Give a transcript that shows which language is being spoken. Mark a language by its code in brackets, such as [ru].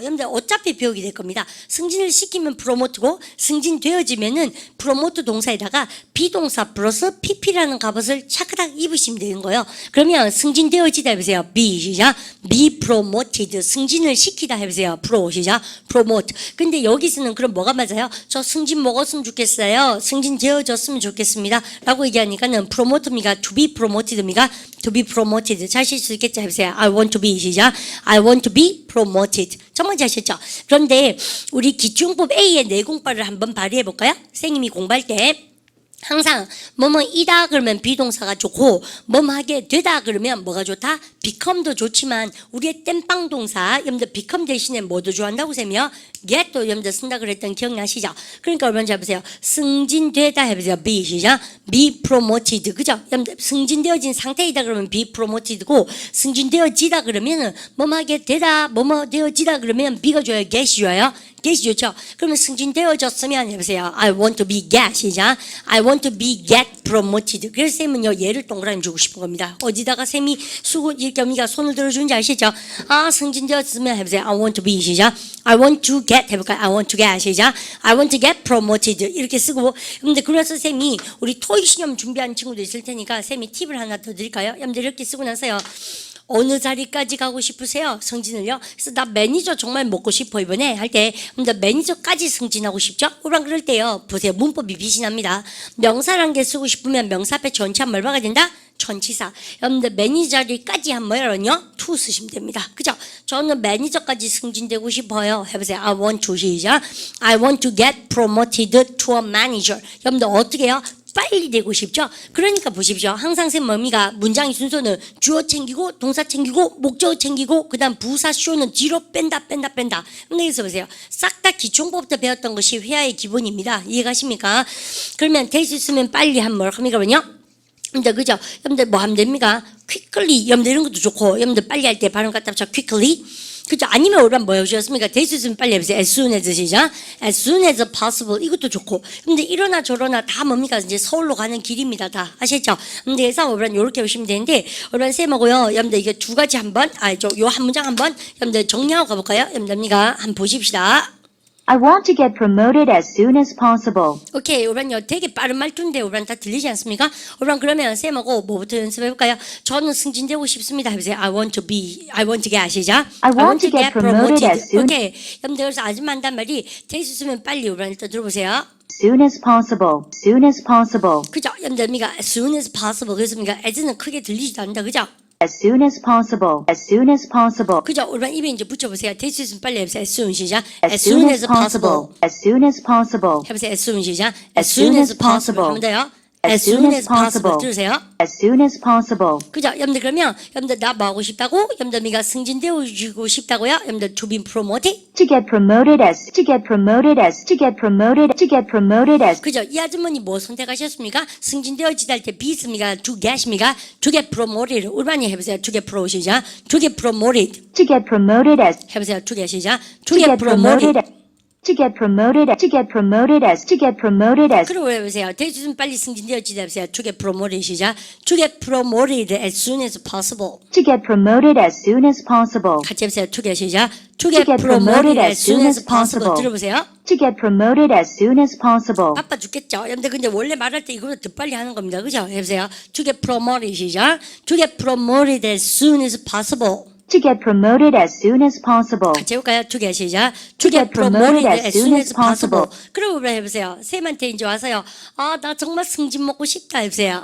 [ko] 여러분들 어차피 배우게 될 겁니다. 승진을 시키면 프로모트고 승진되어지면은 프로모트 동사에다가 비동사 플러스 pp라는 값을 차크닥 입으시면 되는 거예요. 그러면 승진되어지다 해보세요. [en] be 시작. be promoted. [ko] 승진을 시키다 해보세요. [en] pro 시작. promote. [ko] 근데 여기서는 그럼 뭐가 맞아요? 저 승진 먹었으면 좋겠어요. 승진되어졌으면 좋겠습니다. 라고 얘기하니까는 promote입니까? [en] to be promoted입니까? to be promoted. [ko] 잘 하실 수 있겠죠? 해보세요. [en] I want to be 시작. I want to be promoted. [ko] 정말 잘 하셨죠? 그런데 우리 기초용법 A의 내공법을 한번 발휘해 볼까요? 선생님이 공부할 때 항상 뭐뭐이다 그러면 비동사가 좋고 뭐뭐하게 되다 그러면 뭐가 좋다? become도 좋지만 우리의 땜빵 동사 여러분들 become 대신에 뭐도 좋아한다고 쌤이요? get도 여러분들 쓴다 그랬던 기억나시죠? 그러니까 여러분 잘 보세요. 승진되다 해보세요. [en] be 시작. be promoted 그죠? [ko] 여러분들 승진되어진 상태이다 그러면 [en] be promoted [ko] 고 승진되어지다 그러면은 뭐뭐하게 되다 뭐뭐 되어지다 그러면 be가 좋아요? get이 좋아요? get이 좋죠? 그러면 승진되어졌으면 해보세요. [en] I want to be get 시작. I want to be get promoted. [ko] 그래서 쌤은요 얘를 동그라미 주고 싶은 겁니다. 어디다가 쌤이 수고 이렇게 언니가 손을 들어주는지 아시죠? 승진되었으면 해보세요. [en] I want to be [ko] 시작. [en] I want to get 해볼까요? I want to get 시작. I want to get promoted [ko] 이렇게 쓰고 근데 그래서 쌤이 우리 토익 시험 준비하는 친구도 있을 테니까 쌤이 팁을 하나 더 드릴까요? 여러분들 이렇게 쓰고 나서요. 어느 자리까지 가고 싶으세요? 승진을요? 그래서 나 매니저 정말 먹고 싶어 이번에 할 때 근데 매니저까지 승진하고 싶죠? 우리랑 그럴 때요. 보세요. 문법이 비신합니다. 명사란 게 쓰고 싶으면 명사 앞에 전치한 뭘 박아야 된다? 전치사. 여러분들 매니저 자리까지 한 뭐라고요? to 쓰시면 됩니다. 그죠? 저는 매니저까지 승진되고 싶어요. 해보세요. [en] I want to 시작. I want to get promoted to a manager. [ko] 여러분들 어떻게 해요? 빨리 되고 싶죠? 그러니까 보십시오. 항상 쌤 뭡니까? 문장의 순서는 주어 챙기고 동사 챙기고 목적어 챙기고 그 다음 부사 쇼는 뒤로 뺀다. 근데 여기서 보세요. 싹 다 기초용법부터 배웠던 것이 회화의 기본입니다. 이해가십니까? 그러면 될 수 있으면 빨리 한 뭘 합니까? 근데 그죠? 여러분들 뭐 하면 됩니까? quickly 여러분들 이런 것도 좋고 여러분들 빨리 할 때 발음 갖다 붙여 quickly 그죠? 아니면 우리가 뭐 해주셨습니까? 될 수 있으면 빨리 해보세요. [en] as soon as 시작. as soon as possible [ko] 이것도 좋고 근데 이러나 저러나 다 뭡니까? 이제 서울로 가는 길입니다. 다 아시죠? 근데 그래서 우리는 이렇게 보시면 되는데 우리는 쌤하고요. 여러분들 이게 두 가지 한번 요 한 문장 한번 여러분들 정리하고 가볼까요? 여러분들가 한번 보십시다. [en] I want to get promoted as soon as possible. [ko] 오케이, 우리는요 되게 빠른 말투인데 우리는 다 들리지 않습니까? 우리는 그러면 쌤하고 뭐부터 연습해볼까요? 저는 승진되고 싶습니다. 해보세요. [en] I want to get 시작. I want to get promoted as soon. [ko] 오케이, 여러분들 그래서 아줌마 한단 말이 될 수 있으면 빨리 우리는 일단 들어보세요. [en] Soon as possible. Soon as possible. [ko] 그죠? 여러분들 [en] as soon as possible 그랬습니까? [ko] as는 크게 들리지도 않는다. 그죠? [en] As soon as possible. As soon as possible. [ko] 그죠? 우리는 입에 이제 붙여보세요. 될 수 있으면 빨리 해보세요. [en] as soon 시작. As soon as possible. As soon as possible. [ko] 해보세요. [en] as soon 시작. As soon as possible. [ko] 하면 돼요. [en] as soon as possible. [ko] 들으세요? [en] As soon as possible. [ko] 그죠? 여러분들 그러면 여러분들 나 뭐 하고 싶다고? 여러분들 미가 승진되어주고 싶다고요? [en] 여러분들 to be promoted? To get promoted as. To get promoted as. To get promoted. To get promoted as. [ko] 그죠? 이 아주머니 뭐 선택하셨습니까? 승진되어지다 할 때 be 있습니까? [en] to get입니까? to get promoted. [ko] 우리 많이 해보세요. [en] to get pro 시작. to get promoted. To get promoted as. [ko] 해보세요. [en] to get 시작. to get get promoted promoted. as. To get promoted as. To get promoted as. To get promoted as. [ko] 그리고 해보세요. 대주좀 빨리 승진되어지다 해보세요. [en] to get promoted [ko] 시작. [en] to get promoted as soon as possible. To get promoted as soon as possible. [ko] 같이 해보세요. [en] to get 시작. to get promoted as soon as possible. [ko] 들어보세요. [en] To get promoted as soon as possible. [ko] 바빠 죽겠죠. 여러분들 근데 원래 말할 때 이거보다 더 빨리 하는 겁니다. 그죠? 해보세요. [en] to get promoted 시작. to get promoted as soon as possible. To get promoted as soon as possible. 같이 해볼까요? to get 시작. to get promoted as soon as possible. [ko] 그리고 해보세요. 쌤한테 이제 와서요. 아, 나 정말 승진 먹고 싶다 해보세요.